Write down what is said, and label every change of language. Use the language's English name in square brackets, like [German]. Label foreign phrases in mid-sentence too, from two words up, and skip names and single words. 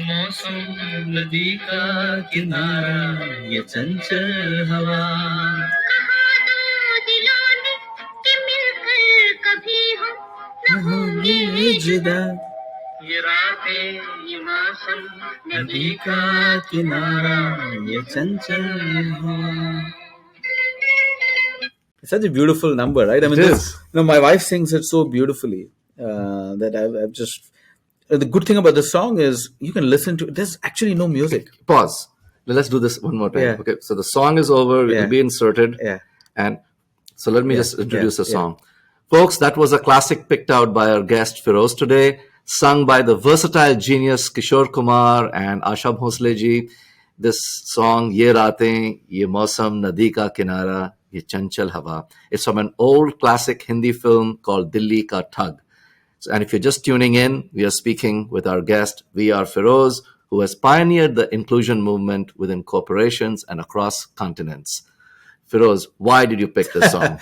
[Hindi] मौसम नदी का किनारा ये चंचल हवा कहा दो दिलों ने कि मिलकर कभी हम न होंगे जुदा ये रातें ये मौसम नदी का किनारा ये चंचल हवा. [English] It's such a beautiful number, right? I mean, my wife sings it so beautifully that I've just. The good thing about the song is you can listen to it. There's actually no music. Pause. Let's do this one more time. Yeah. Okay, so the song is over. Yeah. It'll be inserted. Yeah. And so let me just introduce the Yeah. song. Folks, that was a classic picked out by our guest Ferose today, sung by the versatile genius Kishore Kumar and Asha Bhosle ji. This song, Ye Raatein, Ye Mausam, Nadi Ka Kinara, Ye Chanchal Hawa. It's from an old classic Hindi film called Dilli Ka Thug. So, and if you're just tuning in, we are speaking with our guest, V.R. Ferose, who has pioneered the inclusion movement within corporations and across continents. Ferose, why did you pick this song?